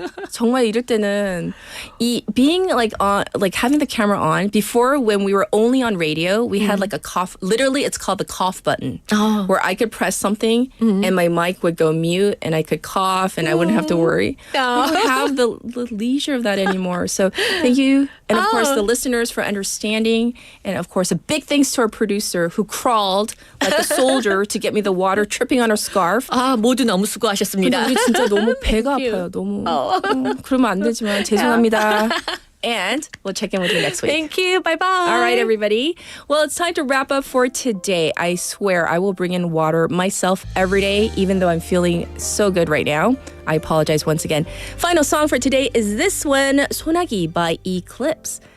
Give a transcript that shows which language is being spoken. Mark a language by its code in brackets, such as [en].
[ko] 정말 이럴 때는 이 [en] being like on like having the camera on before when we were only on radio we had like a cough, literally it's called the cough button where I could press something and my mic would go mute and I could cough and I wouldn't have to worry. We don't have the leisure of that anymore. So thank you. And of course the listeners for understanding, and of course a big thanks to our producer who crawled like a soldier to get me the water tripping on her scarf. [ko] 모두 너무 근데 수고하셨습니다. 우리 진짜 너무 배가 아파요. 너무 그러면 안 되지만 죄송합니다. [en] And we'll check in with you next week. Thank you. Bye-bye. All right, everybody. Well, it's time to wrap up for today. I swear I will bring in water myself every day, even though I'm feeling so good right now. I apologize once again. Final song for today is this one, 소나기 by Eclipse.